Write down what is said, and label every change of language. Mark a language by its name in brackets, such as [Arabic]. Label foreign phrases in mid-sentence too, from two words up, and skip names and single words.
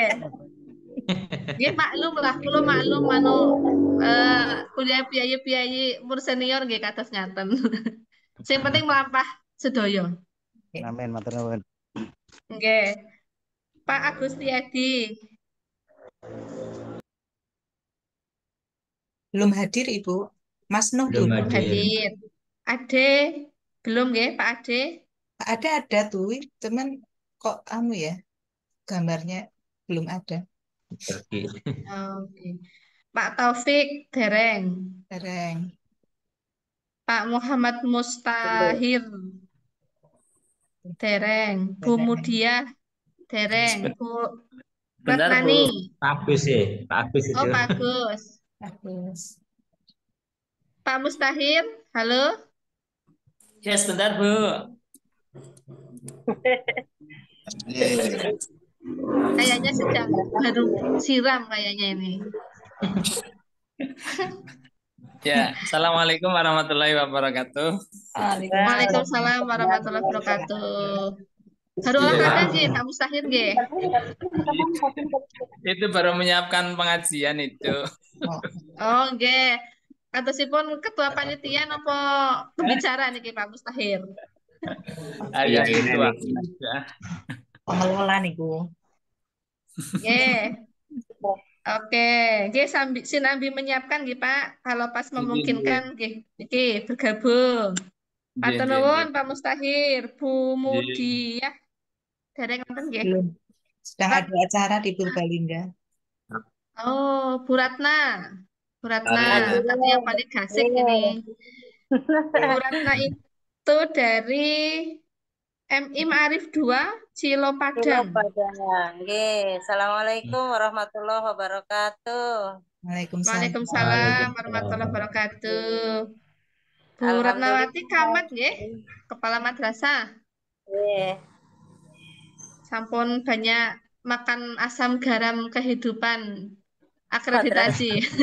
[Javanese] Nggih maklum lah, kula maklum kuliah piyayi-piyayi umur senior nggih kados ngaten. Sing penting melampah sedaya. Amin, matur nuwun. Nggih. Pak Agustiadi. [Indonesian] Belum hadir, Ibu. Mas Nuh Belum belum. Hadir. Ade belum nggih, Pak Ade? Ada tuh, cuman kok ya, gambarnya belum ada. Pergi. Oke. [Javanese] Pak Taufik dereng. Dereng. Pak Muhammad Mustahir dereng. Bu Dereng. Mudia dereng. Bu [Indonesian] Bentar, Bu. Ratnani. Pak Agus ya, Pak Agus Oh, itu. Pak Agus. Bagus. Pak Mustahir, halo. Ya, sebentar, Bu. Kayaknya sedang baru siram kayaknya ini. Ya, [Arabic] السلام عليكم ورحمة الله وبركاته. وعليكم السلام ورحمة الله وبركاته. [Indonesian] Baru olahraga nggih, Pak Mustahir nggih. Itu baru menyiapkan pengajian itu. [Javanese] Oh, nggih. Katosipun ketua panitia napa pembicara niki Pak Mustahir? [Indonesian] Ya, itu ini. aja. [Javanese] Pengelola niku. Nggih. Oke, nggih sinambi menyiapkan nggih Pak. [Indonesian] Kalau pas memungkinkan [Javanese] nggih niki [Indonesian] bergabung. [Javanese] Matur nuwun Pak Mustahir, Bu Mudiah. Dereng wonten nggih. [Indonesian] Belum. Sedang ada acara di Purbalingga. Oh, Bu Ratna. Bu Ratna, tapi yang paling gasik ini. Bu Ratna itu dari MI Ma'arif 2, Cilo Padang. [Javanese] Nggih, [Arabic] السلام عليكم ورحمة الله وبركاته. Waalaikumsalam. وعليكم السلام ورحمة الله وبركاته. [Indonesian] Bu Ratnawati Kamat nggih, Kepala Madrasah. [Javanese] Nggih. [Indonesian] Sampun banyak makan asam garam kehidupan akreditasi.